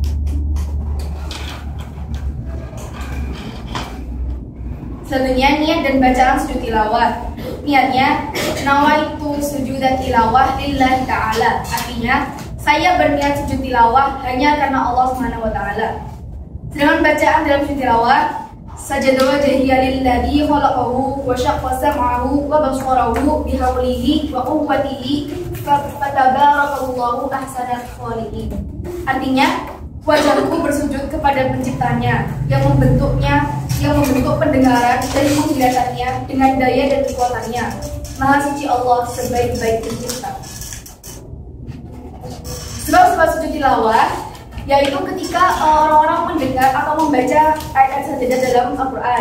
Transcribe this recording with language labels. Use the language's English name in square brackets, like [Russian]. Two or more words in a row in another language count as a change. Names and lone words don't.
[Indonesian] Selanjutnya niat dan bacaan sujud tilawah. [Arabic] Niatnya نويت سجود التلاوة لله تعالى. [Indonesian] Artinya saya berniat sujud tilawah hanya karena Allah [Arabic] سبحانه و تعالى. [Indonesian] Sedangkan bacaan dalam sujud tilawah, [Arabic] سجد وجهي للذي خلقه وشق سمعه وبصره بحوله وقوته فتبارك الله أحسن الخالقين. [Indonesian] Artinya wajahku bersujud kepada penciptanya yang membentuknya, yang membentuk pendengaran dan penglihatannya dengan daya dan kekuatannya. Maha suci Allah sebaik-baik pencipta. Sebab sujud tilawah yaitu ketika orang-orang mendengar atau membaca ayat sajadah dalam Al-Quran.